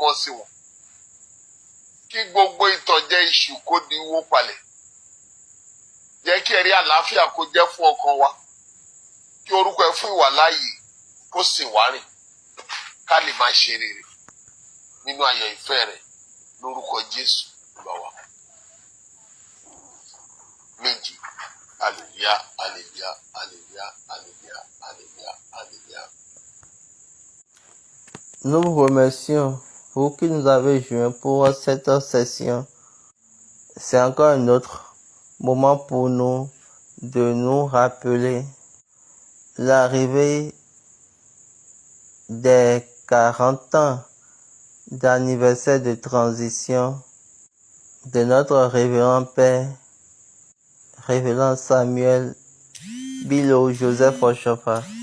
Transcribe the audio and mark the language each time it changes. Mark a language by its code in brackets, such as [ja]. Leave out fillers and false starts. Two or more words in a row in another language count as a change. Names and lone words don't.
[yo] mọ́ sí wọn kí gbogbo ìtànjẹ iṣu kó di wó palẹ̀ jẹ́ kí ẹ̀rí àlàáfíà kó jẹ́ fún ọkàn wa kí orúkọ ẹ fún ìwàláàyè kó sì wá rìn ká lè máa ṣe rere nínú ayọ̀ ìfẹ́ rẹ lórúkọ Jésù Olúwa wa méjì. [fr] Alléluia, alléluia, alléluia, alléluia, alléluia, alléluia. Nous vous remercions pour qui nous avez joints pour cette session. C'est encore un autre moment pour nous de nous rappeler l'arrivée des 40 ans d'anniversaire de transition de notre révérend Père, révérend Samuel Bilo Joseph Oshofa.